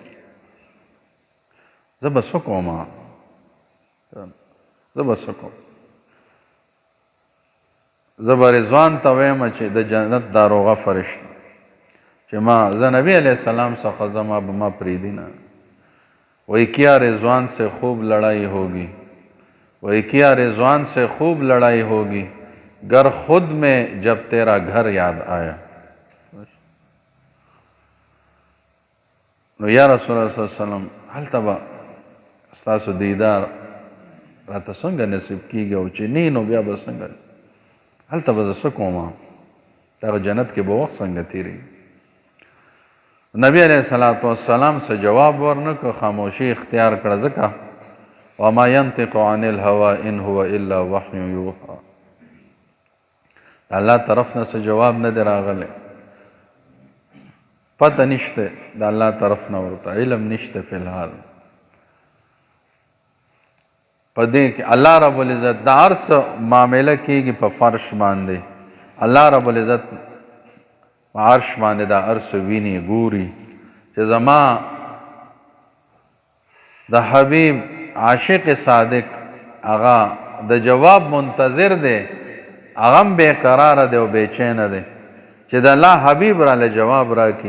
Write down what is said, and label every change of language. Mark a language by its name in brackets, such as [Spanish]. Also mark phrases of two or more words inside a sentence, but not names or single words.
[Pashto] زه به څه کوم، زه به رضوان ته ویم چې د جنت داروغه فرشته چې زه نبی علیہ السلام څخه زما به ما پریدی نه، [Urdu] وہی کیا رضوان سے خوب لڑائی ہوگی، وہی کیا رضوان سے خوب لڑائی ہوگی گر خود میں جب تیرا گھر یاد آیا. [Pashto] نو یا رسول الله [Arabic] صلی الله علیه وسلم [Pashto] هلته به ستاسو دیدار راته څنګه نصیب کیږي او چې نه نو بیا به څنګه، هلته به زه څه کوم، دغه جنت کې به وخت څنګه تېرېږي. نبی علیہ الصلوۃ والسلام سے جواب ورنکړ، خاموشي اختیار کړه، ځکه [Arabic] وما ينطق عن الهوى ان هو الا وحی یوحى، [Pashto] الله طرف نه څه جواب نه دی راغلی، پته نشته د الله طرف نه ورته، علم نشته فی الحال. په دې کې الله رب العزت د هر څه معامله کېږي په فرش باندې، الله رب العزت عرش باندې دا هر څه ویني ګوري چې زما د حبیب عاشق صادق هغه د جواب منتظر دی، هغه هم بېقراره دی او بېچینه دی چې د الله حبیب راله جواب راکړي.